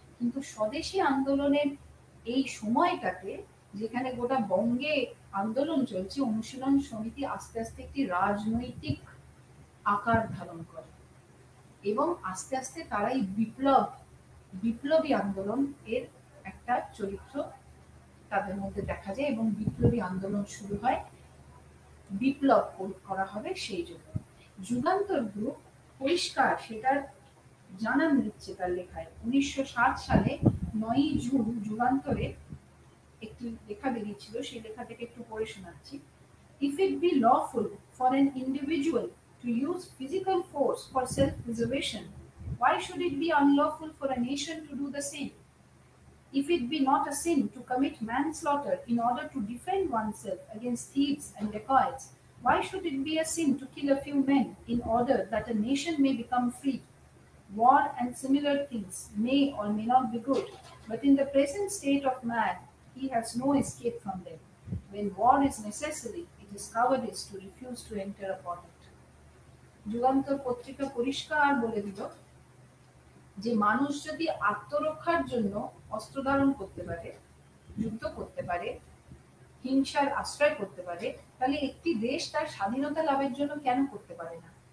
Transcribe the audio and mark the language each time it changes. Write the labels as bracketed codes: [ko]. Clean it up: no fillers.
[bn] কিন্তু স্বদেশী আন্দোলনের এই সময়টাতে, যেখানে গোটা বঙ্গে আন্দোলন চলছে, অনুশীলন সমিতি আস্তে আস্তে একটি রাজনৈতিক আকার ধারণ করে, এবং আস্তে আস্তে তারাই বিপ্লবী আন্দোলন এর একটা চরিত্র তাদের মধ্যে দেখা যায়, এবং বিপ্লবী আন্দোলন শুরু হয়, বিপ্লব করা হবে সেই জন্য। যুগান্তর গ্রুপ পরিষ্কার সেটার জানান দিচ্ছে তার লেখায়। 1960 সালে 9 জুন যুগান্তরে একটি লেখা বেরিয়েছিল, সেই লেখা থেকে একটু পড়ে শোনাচ্ছি। [en] If it be lawful for an individual to use physical force for self-preservation, why should it be unlawful for a nation to do the same? If it be not a sin to commit manslaughter in order to defend oneself against thieves and dacoits, why should it be a sin to kill a few men in order that a nation may become free? War and similar things may or may not be good, but in the present state of man, he has no escape from them. When war is necessary, it is cowardice to refuse to enter upon it. [bn] Jugantor পত্রিকা পরিষ্কার বলে দিল যে মানুষ যদি আত্মরক্ষার জন্য অস্ত্র ধারণ করতে পারে, যুদ্ধ করতে পারে, হিংসার আশ্রয় করতে পারে, তাহলে একটি দেশ তার স্বাধীনতা লাভের জন্য কেন করতে পারে না?